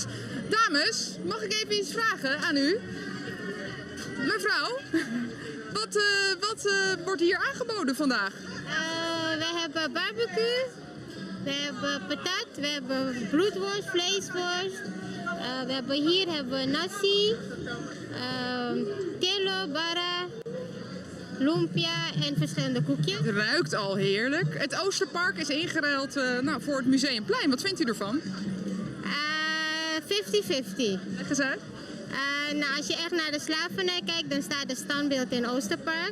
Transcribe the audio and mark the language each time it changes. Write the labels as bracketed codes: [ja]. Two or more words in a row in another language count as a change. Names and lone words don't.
[nl] Dames, mag ik even iets vragen aan u? Mevrouw, wat wordt hier aangeboden vandaag? We hebben barbecue, we hebben patat, we hebben bloedworst, vleesworst. Hier hebben we nasi, telo, bara, lumpia en verschillende koekjes. Het ruikt al heerlijk. Het Oosterpark is ingeruild voor het Museumplein. Wat vindt u ervan? 50-50. Leg eens uit. Als je echt naar de slavernij kijkt, dan staat het standbeeld in Oosterpark.